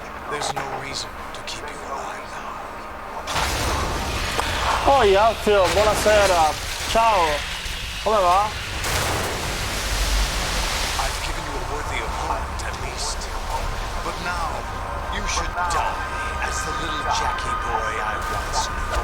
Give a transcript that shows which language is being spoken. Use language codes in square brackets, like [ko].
[en] There's no reason to keep you alive now. [it] Poi Alfio, buonasera, ciao, come va? [en] I've given you a worthy opponent at least. But now, you should die as the little Jackie boy I once knew.